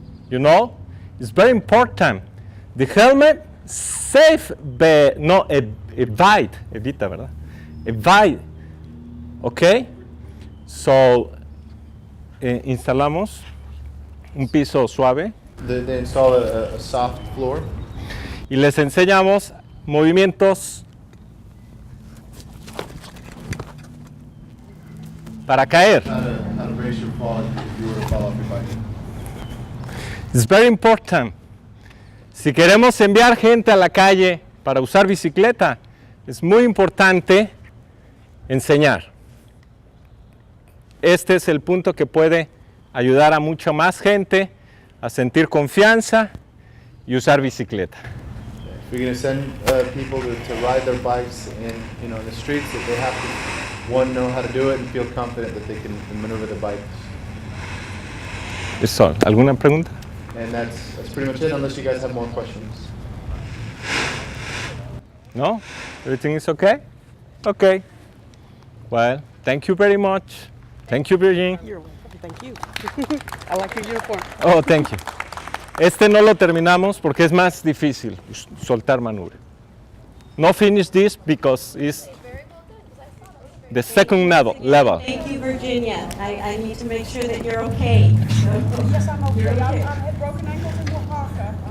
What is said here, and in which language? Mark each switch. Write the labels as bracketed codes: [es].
[en] You know, it's very important. The helmet save, but [es] no evita, ¿verdad? Evite. Okay, so instalamos un piso suave [en] They install a soft floor. [es] y les enseñamos movimientos para caer. [en] How to brace your fall if you were to fall off your bike. It's very important. [es] Si queremos enviar gente a la calle para usar bicicleta, es muy importante enseñar. Este es el punto que puede ayudar a mucha más gente a sentir confianza y usar bicicleta. [en] If you're going to send people to ride their bikes in the streets, that they have to, 1, know how to do it and feel confident that they can maneuver the bike. [es] Eso, ¿alguna pregunta? [en] And that's pretty much it, unless you guys have more questions. No? Everything is okay? Okay. Well, thank you very much. Thank you, Virgin. You're welcome. Thank you. I like your uniform. Oh, thank you. [es] Este no lo terminamos porque es más difícil soltar manubrio. [en] No finish this because it's the second level. Thank you, Virginia. I need to make sure that you're okay. Yes, I'm okay. You're okay. I've had broken ankles in Oaxaca.